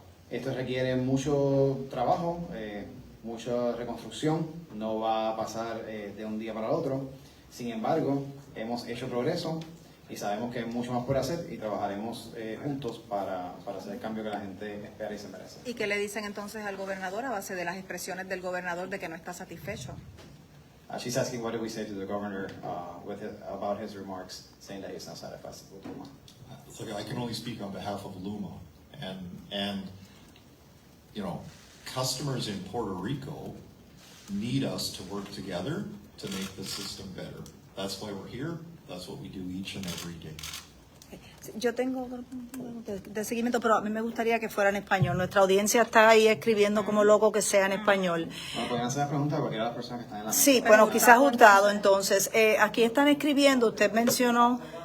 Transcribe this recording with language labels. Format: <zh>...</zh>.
<es>Esto requiere mucho trabajo, mucha reconstrucción, no va a pasar de un día para el otro. Sin embargo, hemos hecho progreso y sabemos que hay mucho más por hacer y trabajaremos juntos para hacer el cambio que la gente espera y se merece. ¿Y qué le dicen entonces al gobernador a base de las expresiones del gobernador de que no está satisfecho?</es> <en>She's asking what do we say to the governor about his remarks, saying that he's not satisfied with Luma. Look, I can only speak on behalf of LUMA, and you know, customers in Puerto Rico need us to work together to make the system better. That's why we're here. That's what we do each and every day.</en> <es>Yo tengo de seguimiento, pero a mí me gustaría que fuera en español. Nuestra audiencia está ahí escribiendo como loco que sea en español. Bueno, pueden hacer la pregunta a cualquiera de las personas que están en la mesa. Sí, bueno, quizás Hurtado. Entonces, aquí están escribiendo, usted mencionó...</es>